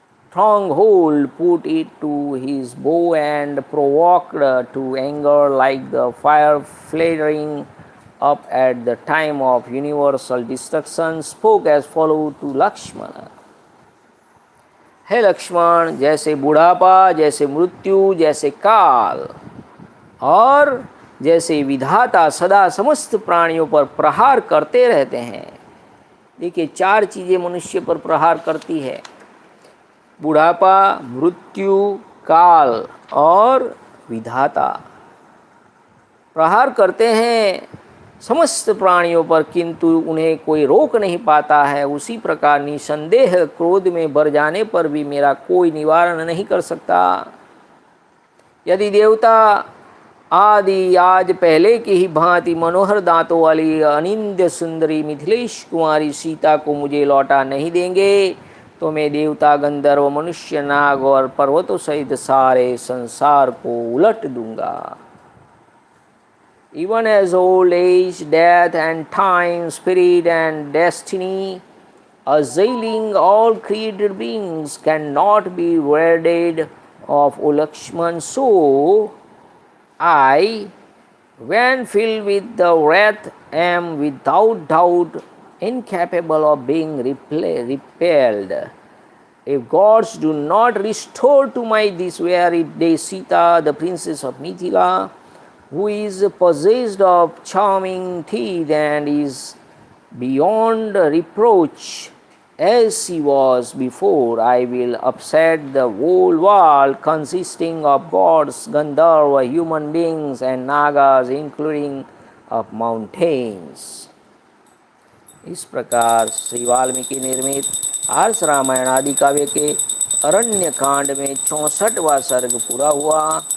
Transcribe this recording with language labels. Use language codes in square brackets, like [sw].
[en] stronghold, put it to his bow and provoked to anger like the fire flaring up at the time of universal destruction, spoke as follows to Lakshmana. [hi] हे लक्ष्मण, जैसे बुढ़ापा, जैसे मृत्यु, जैसे काल और जैसे विधाता सदा समस्त प्राणियों पर प्रहार करते रहते हैं। देखिए, चार चीज़ें मनुष्य पर प्रहार करती है: बुढ़ापा, मृत्यु, काल और विधाता। प्रहार करते हैं समस्त प्राणियों पर, किंतु उन्हें कोई रोक नहीं पाता है। उसी प्रकार निसंदेह क्रोध में भर जाने पर भी मेरा कोई निवारण नहीं कर सकता। यदि देवता आदि आज पहले की ही भांति मनोहर दांतों वाली अनिंद्य सुंदरी मिथिलेश कुमारी सीता को मुझे लौटा नहीं देंगे तो मैं देवता गंधर्व मनुष्य नाग और पर्वतों सहित सारे संसार को उलट दूंगा. [en] Even as old age, death and time, spirit and destiny, assailing all created beings, cannot be wedded of O Lakshman, so I, when filled with the wrath, am without doubt incapable of being repelled. If gods do not restore to my this very day Sita, the princess of Mithila, who is possessed of charming teeth and is beyond reproach as she was before, I will upset the whole world consisting of gods, Gandharva, human beings and Nagas, including of mountains. [hi] इस प्रकार श्री वाल्मीकि निर्मित आर्ष रामायण आदि काव्य के अरण्य कांड में 64वां सर्ग पूरा हुआ.